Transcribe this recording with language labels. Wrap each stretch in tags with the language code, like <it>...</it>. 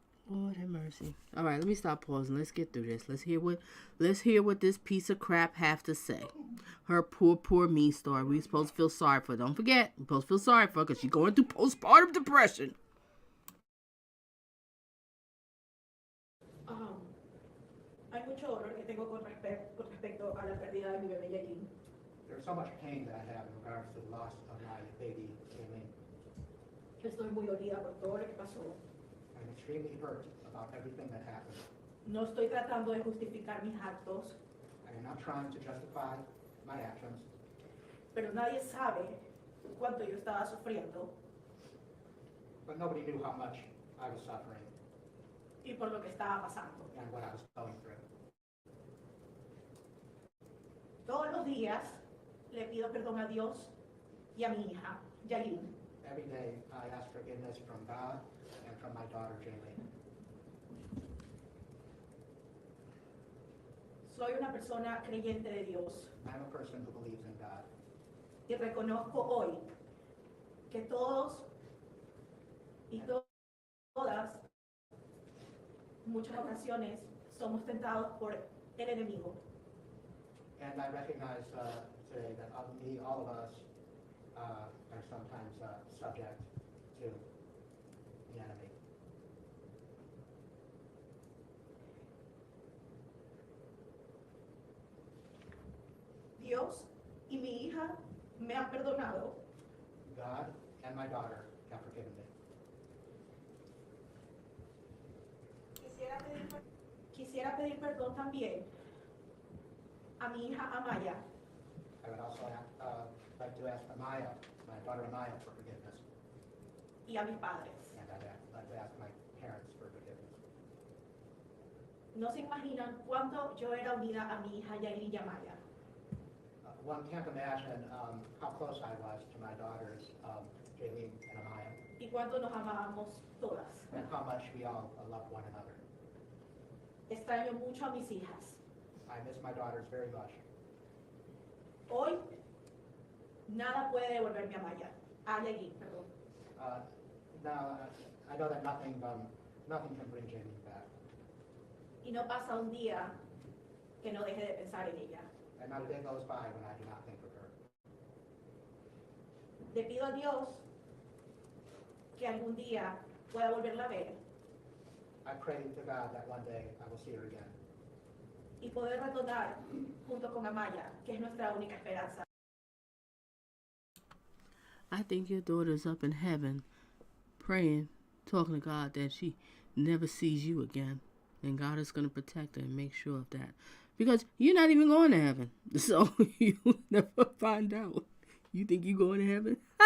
<en>Lord have mercy. All right, let me stop pausing. Let's get through this. Let's hear what this piece of crap have to say. Her poor me story. We supposed to feel sorry for her. Don't forget, we're supposed to feel sorry for her because she's going through postpartum depression.</en> <es>Hay mucho dolor que tengo con respecto a la pérdida de mi bebé Jailyn.</es> <en>There's so much pain that I have in regards to the loss of my baby, Jailyn.</en> <es>Estoy muy dolida por todo lo que pasó.</es> <en>I'm extremely hurt about everything that happened.</en> <es>No estoy tratando de justificar mis actos,</es> <en>I am not trying to justify my actions,</en> <es>pero nadie sabe cuánto yo estaba sufriendo</es> <en>but nobody knew how much I was suffering</en> <es>y por lo que estaba pasando.</es> <en>and what I was going through.</en> <es>Todos los días le pido perdón a Dios y a mi hija, Jailyn.</es> <en>Every day I ask forgiveness from God and from my daughter, Jailyn.</en> <es>Soy una persona creyente de Dios</es> <en>I'm a person who believes in God.</en> <es>y reconozco hoy que todos y todas, muchas ocasiones, somos tentados por el enemigo.</es> <en>And I recognize today that all of us are sometimes subject to the enemy.</en> <es>Dios y mi hija me han perdonado.</es> <en>God and my daughter have forgiven me.</en> <es>Quisiera pedir perdón también a mi hija Amaya</es> <en>I would also like to ask Amaya, my daughter Amaya, for forgiveness.</en> <es>y a mis padres.</es> <en>And I'd like to ask my parents for forgiveness.</en> <es>No se imaginan cuánto yo era unida a mi hija Jailyn y Amaya.</es> <en>One can't imagine how close I was to my daughters, Jailyn and Amaya,</en> <es>Y cuánto nos amábamos todas.</es> <en>and how much we all love one another.</en> <es>Extraño mucho a mis hijas.</es> <en>I miss my daughters very much.</en> <es>Hoy, nada puede devolverme a Maya. A Jailyn, perdón.</es> <en>Now, I know that nothing can bring Jailyn back.</en> <es>Y no pasa un día que no deje de pensar en ella.</es> <en>And not a day goes by when I do not think of her.</en> <es>Le pido a Dios que algún día pueda volverla a ver.</es> <en>I pray to God that one day I will see her again.</en> <es>y poder retornar junto con Amaya, que es nuestra única esperanza.</es> <en>I think your daughter's up in heaven, praying, talking to God that she never sees you again. And God is going to protect her and make sure of that. Because you're not even going to heaven. So you'll never find out. You think you're going to heaven?</en>